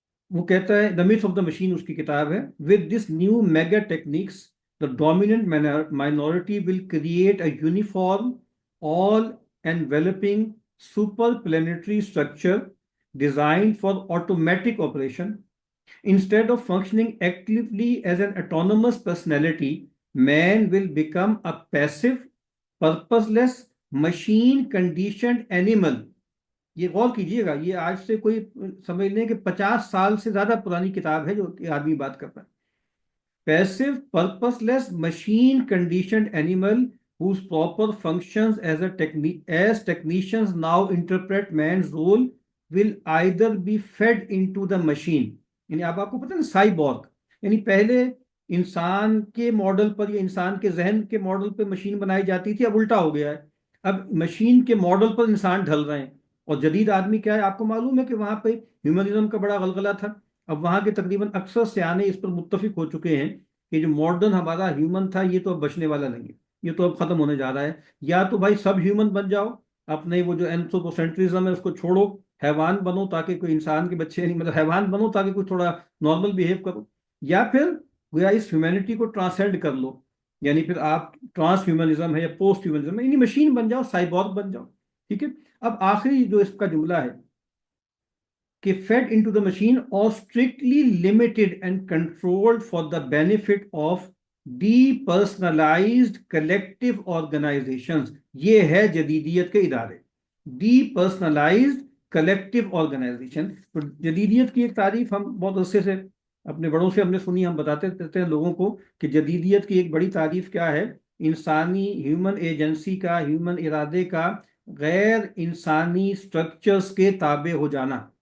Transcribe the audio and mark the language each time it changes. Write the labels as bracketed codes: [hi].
[ur] وہ کہتا ہے، [en] the myth of the machine [ur] اس کی کتاب ہے، [en] With this new megatechnics the dominant minority will create a uniform, all-enveloping superplanetary structure designed for automatic operation. Instead of functioning actively as an autonomous personality, man will become a passive, purposeless, machine-conditioned animal. [ur] یہ غور کیجئے گا، یہ آج سے کوئی سمجھ لیں کہ 50 سال سے زیادہ پرانی کتاب ہے جو آدمی بات کرتا ہے. [en] Passive, purposeless, machine-conditioned animal whose proper functions as technicians now interpret man's role will either be fed into the machine. [ur] یعنی آپ کو پتہ ہے سائبورگ، یعنی پہلے انسان کے ماڈل پر یا انسان کے ذہن کے ماڈل پہ مشین بنائی جاتی تھی، اب الٹا ہو گیا ہے. اب مشین کے ماڈل پر انسان ڈھل رہے ہیں. اور جدید آدمی کیا ہے؟ آپ کو معلوم ہے کہ وہاں پہ ہیومنزم کا بڑا غلغلہ تھا. اب وہاں کے تقریباً اکثر سیانے اس پر متفق ہو چکے ہیں کہ جو ماڈرن ہمارا ہیومن تھا یہ تو اب بچنے والا نہیں ہے، یہ تو اب ختم ہونے جا رہا ہے. یا تو بھائی سب ہیومن بن جاؤ، اپنے وہ جو اینتھروپوسینٹرزم ہے اس کو چھوڑو، حیوان بنو تاکہ کوئی انسان کے بچے نہیں، مطلب حیوان بنو تاکہ کوئی تھوڑا نارمل بیہیو کرو، یا پھر گویا اس ہیومینٹی کو ٹرانسینڈ کر لو. یعنی پھر آپ ٹرانس ہیومنزم ہے یا پوسٹ ہیومنزم ہے، یعنی مشین بن جاؤ، سائبورگ بن جاؤ. ٹھیک ہے. اب آخری جو اس کا جملہ ہے کہ [en] fed into the machine or strictly limited and controlled for the benefit of depersonalized collective organizations. [ur] یہ ہے جدیدیت کے ادارے، [en] depersonalized collective organization. [ur] تو جدیدیت کی ایک تعریف ہم بہت عرصے سے اپنے بڑوں سے ہم نے سنی، ہم بتاتے رہتے ہیں لوگوں کو کہ جدیدیت کی ایک بڑی تعریف کیا ہے؟ انسانی ہیومن ایجنسی کا، ہیومن ارادے کا غیر انسانی سٹرکچرز کے تابع ہو جانا.